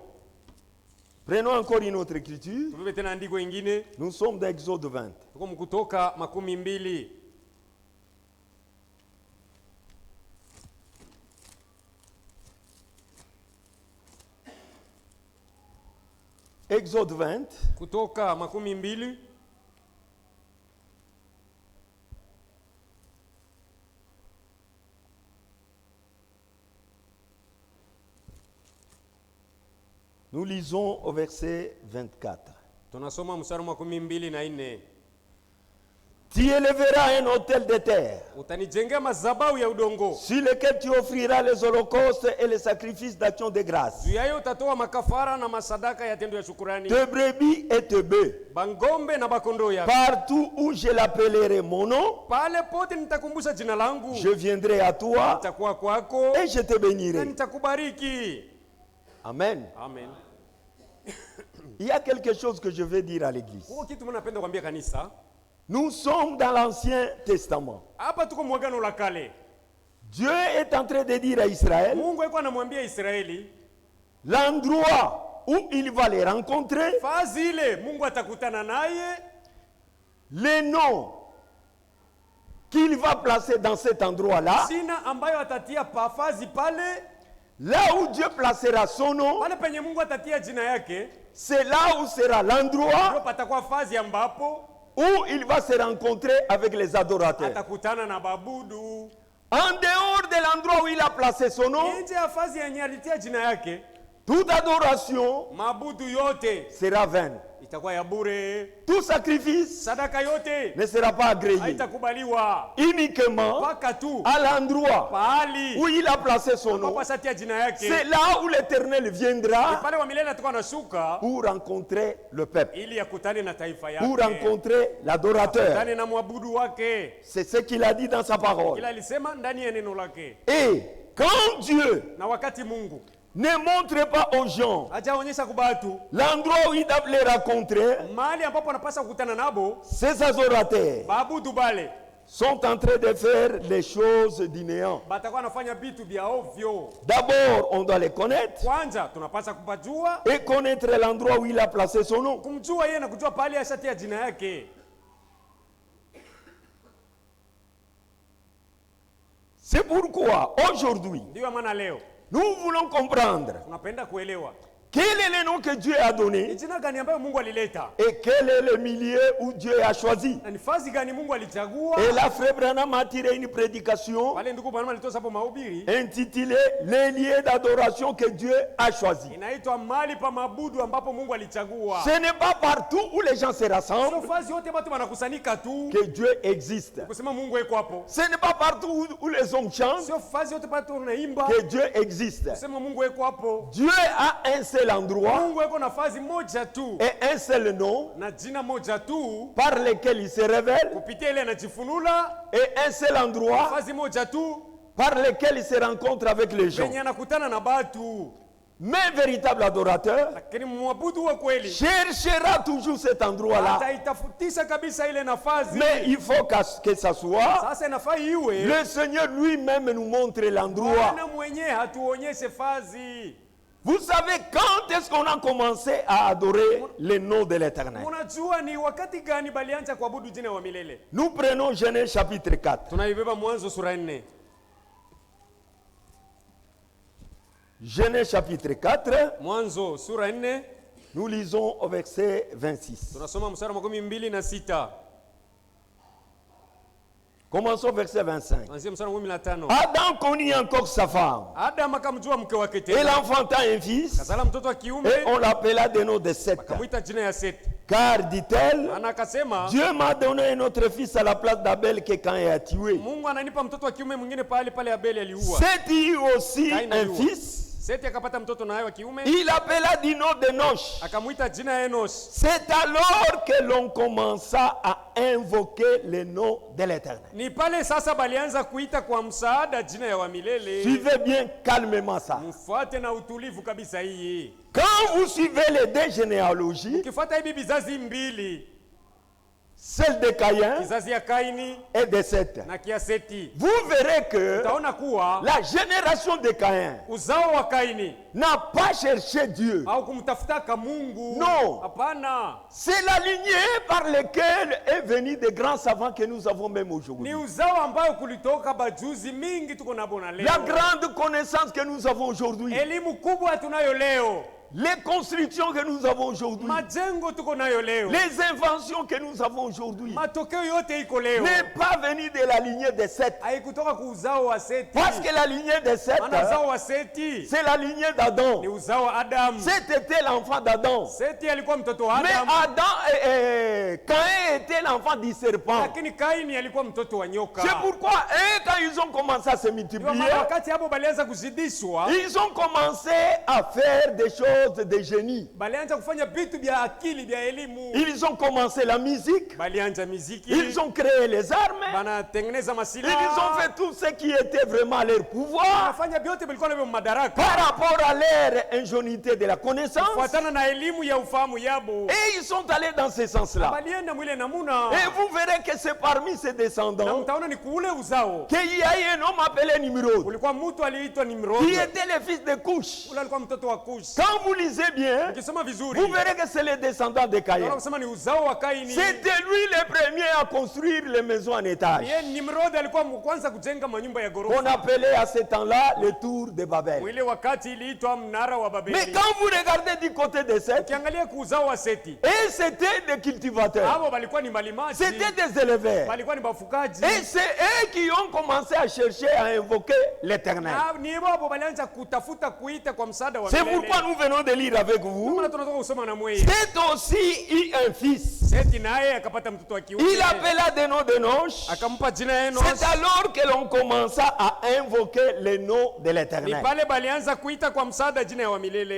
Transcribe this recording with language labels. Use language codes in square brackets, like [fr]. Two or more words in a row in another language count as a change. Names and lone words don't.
[fr] Prenons encore une autre écriture. [sw] Tubebe tena andiko ingine, [fr] Nous sommes dans Exode 20. [sw] tuko Kutoka 12. [fr] Exode 20, [sw] Kutoka 12. [fr] nous lisons au verset 24. [sw] Tunasoma mstari wa 12 [fr] Tu élèveras un autel de terre [sw] utanijengea madhabahu ya udongo, [fr] sur lequel tu offriras les holocaustes et les sacrifices d'action de grâce, [sw] juu yayo utatoa makafara na masadaka ya tendo ya shukurani, [fr] tes brebis et tes bœufs, [sw] bangombe na bakondo yako. [fr] partout où je l'appellerai mon nom, [sw] Pale pote nitakumbusha jina langu, [fr] je viendrai à toi [sw] nitakuwa kwako [fr] et je te [sw] na [fr] bénirai. [sw] nitakubariki. [fr] Amen. [sw] Amen. [fr] Il y a quelque chose que je veux dire à l'église. [sw] Kwa kitu mimi napenda kuambia kanisa, [fr] Nous sommes dans l'Ancien Testament. [sw] hapa tuko mwagano la kale. [fr] Dieu est en train de dire à Israël [sw] Mungu alikuwa anamwambia Israeli [fr] l'endroit où il va les rencontrer, [sw] fazi ile Mungu atakutana naye, [fr] les noms qu'il va placer dans cet endroit-là, [sw] sina ambayo atatia pafazi pale, [fr] là où Dieu placera son nom, [sw] pale penye Mungu atatia jina yake, [fr] c'est là où sera [sw] ndio [fr] l'endroit [sw] patakuwa fazi ambapo [fr] où il va se rencontrer avec les adorateurs. [sw] atakutana na babudu. [fr] En dehors de l'endroit où il a placé son nom, [sw] Nje ya fazi yenye alitia jina yake, [fr] Toute adoration [sw] Mabudu yote [fr] sera vaine. [sw] itakuwa ya bure. [fr] Tout sacrifice [sw] Sadaka yote [fr] ne sera pas agréé. [sw] haitakubaliwa. [fr] Uniquement [sw] Paka tu [fr] à l'endroit [sw] pahali [fr] où il a placé son nom. [sw] kwa satia jina yake. [fr] C'est là où l'Éternel viendra [sw] Pale wa milele atakuwa anashuka [fr] pour rencontrer le peuple, [sw] ili akutane na taifa yake. [fr] pour rencontrer l'adorateur. [sw] Akutane na mwabudu wake. [fr] C'est ce qu'il a dit dans sa parole. [sw] Kila alisema ndani ya neno lake. [fr] Et quand Dieu [sw] Na wakati Mungu [fr] ne montre pas aux gens [sw] hajaonyesha kubatu [fr] l'endroit où ils doivent les rencontrer, [sw] mahali ambapo anapaswa kukutana nabo, [fr] ces adorateurs [sw] baabudu bale [fr] sont en train de faire les choses du néant. [sw] batakuwa anafanya vitu vya ovyo. [fr] D'abord, on doit les connaître [sw] Kwanza tunapaswa kupajua, [fr] et connaître l'endroit où il a placé son nom. [sw] kumjua yeye na kujua pahali ashatia jina yake. [fr] C'est pourquoi aujourd'hui, [sw] Ndio maana leo [fr] nous voulons comprendre [sw] tunapenda kuelewa [fr] quel est le nom que Dieu a [sw] ni [fr] donné [sw] jina gani ambayo Mungu alileta [fr] et quel est le milieu où Dieu a choisi. [sw] na ni fazi gani Mungu alichagua. [fr] Et là, Frère Branham a tiré une prédication [sw] Pale ndugu Branham alitoa hapo mahubiri [fr] intitulée Les lieux d'adoration que Dieu a choisi. [sw] inaitwa mahali pa mabudu ambapo Mungu alichagua. [fr] Ce n'est pas partout où les gens se [sw] Sio [fr] rassemblent [sw] fazi yote watu wanakusanyika tu [fr] que Dieu existe. [sw] kusema Mungu yuko hapo. [fr] Ce n'est pas partout où les hommes chantent [sw] Sio fazi yote watu wanaimba [fr] que Dieu existe. [sw] kusema Mungu yuko hapo. [fr] Dieu a un seul endroit [sw] Mungu yuko na fazi moja tu [fr] et un seul nom [sw] na jina moja tu [fr] par lequel il se révèle [sw] kupitia ile anajifunula, [fr] et un seul endroit [sw] fazi moja tu [fr] par lequel il se rencontre avec les gens. [sw] penye anakutana na batu. [fr] Mais véritable adorateur [sw] Lakini mwabudu wa kweli [fr] cherchera toujours cet endroit-là. [sw] ataitafutisha kabisa ile nafasi. [fr] Mais il faut que ça soit [sw] Sasa inafaa iwe [fr] le Seigneur lui-même nous montre l'endroit. [sw] Bwana mwenyewe hatuonyeshe fazi. [fr] Vous savez quand est-ce qu'on a commencé à adorer le nom de l'Éternel? [sw] Unajua ni wakati gani balianza kuabudu jina wa milele? [fr] Nous prenons Genèse chapitre 4. [sw] Tunaibeba Mwanzo sura 4. [fr] Genèse chapitre 4, [sw] Mwanzo sura 4 [fr] nous lisons au verset 26. [sw] tunasoma mstari wa 26. [fr] Commençons au verset 25. [sw] Anzia mstari wa 15. [fr] Adam connut encore sa femme. [sw] Adam akamjua mke wake [fr] Et [sw] tena. [fr] l'enfanta un fils, [sw] Kazala mtoto wa kiume [fr] et on l'appela de nom de Seth. [sw] akamwita jina ya Seth. [fr] Car, dit-elle, [sw] Ana akasema [fr] Dieu m'a donné un autre fils à la place d'Abel que Caïn a tué. [sw] Mungu ananipa mtoto wa kiume mwingine pale Abeli aliua. [fr] Seth eut aussi [sw] Caïn [fr] un [sw] aliua. [fr] fils. [sw] Seth akapata mtoto naye wa kiume [fr] Il appela du nom de Nosh. [sw] akamwita jina ya Enos. [fr] C'est alors que l'on commença à invoquer le nom de l'Éternel. [sw] Ni pale sasa balianza kuita kwa msaada jina ya wa milele. [fr] Suivez bien calmement ça. [sw] Mfuate na utulivu kabisa hii. [fr] Quand vous suivez les deux généalogies, [sw] Ukifuata hivi vizazi mbili, [fr] celle de Caïn [sw] kizazi ya Kaini [fr] et de Seth, [sw] na kia Seti, [fr] vous verrez que [sw] utaona kuwa [fr] la génération de Caïn [sw] uzao wa Kaini [fr] n'a pas cherché Dieu. [sw] au kumtafutaka Mungu. [fr] Non. [sw] Hapana. [fr] C'est la lignée par laquelle est venu des grands savants que nous avons même [sw] Ni [fr] aujourd'hui. [sw] uzao ambayo kulitoka bajuzi mingi tuko nabo na leo. [fr] La grande connaissance que nous avons aujourd'hui, [sw] Elimu kubwa tunayo leo. [fr] les constructions que nous avons aujourd'hui, [sw] Majengo tuko nayo leo. [fr] les inventions que nous avons aujourd'hui, [sw] Matokeo yote iko leo. [fr] n'est pas venu de la lignée de Seth. [sw] Haikutoka ku uzao wa Seti. [fr] Parce que la lignée de Seth, [sw] Maana uzao wa Seti [fr] c'est la lignée d'Adam. [sw] ni uzao wa Adam. [fr] Seth était l'enfant d'Adam. [sw] Seti alikuwa mtoto wa [fr] Mais [sw] Adam. [fr] Caïn était l'enfant du serpent. [sw] Lakini Kaini alikuwa mtoto wa nyoka. [fr] C'est pourquoi, quand ils ont commencé à se [sw] Ndio [fr] multiplier, [sw] maana wakati hapo balianza kuzidishwa, [fr] ils ont commencé à faire des choses de génie. [sw] balianza kufanya vitu vya akili vya elimu. [fr] Ils ont commencé la musique, [sw] Balianza muziki, [fr] ils ont créé les armes, [sw] banatengeneza [fr] ils [sw] masilaha, [fr] ont fait tout ce qui était vraiment à leur pouvoir [sw] wanafanya vyote vilikuwa navyo madaraka [fr] par rapport à leur ingénuité de la connaissance. [sw] kufuatana na elimu ya ufahamu yabo. [fr] Et ils sont allés dans ce sens-là. [sw] Balienda mwile namuna, [fr] Et vous verrez que c'est parmi ces [sw] na [fr] descendants [sw] mtaona ni kuule uzao [fr] qu'il y a eu un homme appelé Nimrod, [sw] ulikuwa mtu aliitwa [fr] qui [sw] Nimrod, [fr] était le fils de Cush. [sw] ule alikuwa mtoto wa Kush. [fr] Quand vous lisez bien, [sw] Ukisoma vizuri, [fr] vous verrez que c'est les descendants de Caïn. [sw] unaona kusema ni uzao wa Kaini. [fr] C'était lui le premier à construire les maisons en étage. [sw] Yeye Nimrod alikuwa kwanza kujenga manyumba ya [fr] On [sw] ghorofa. [fr] appelait à ce temps-là le tour de Babel. [sw] Ile wakati iliitwa mnara wa Babeli. [fr] Mais quand vous regardez du côté de Seth, [sw] Ukiangalia kuuzao wa Seti, [fr] et c'était des cultivateurs, [sw] hao walikuwa ni malimaji, [fr] c'était des éleveurs. [sw] walikuwa ni bafukaji. [fr] Et c'est eux qui ont commencé à chercher à invoquer l'Éternel. [sw] Ni wao walianza kutafuta kuita kwa msaada wa [fr] C'est [sw] milele. [fr] pourquoi nous venons de lire avec vous. [sw] Maana tunatoka kusoma na mweye. [fr] Seth aussi eut un fils. [sw] Seti naye akapata mtoto wa kiume. [fr] Il appela des noms de Nosh. [sw] Akampa jina Enos. [fr] C'est alors que l'on commença à invoquer le nom de [sw] Ni [fr] l'Éternel. [sw] pale balianza kuita kwa msaada jina ya wa milele.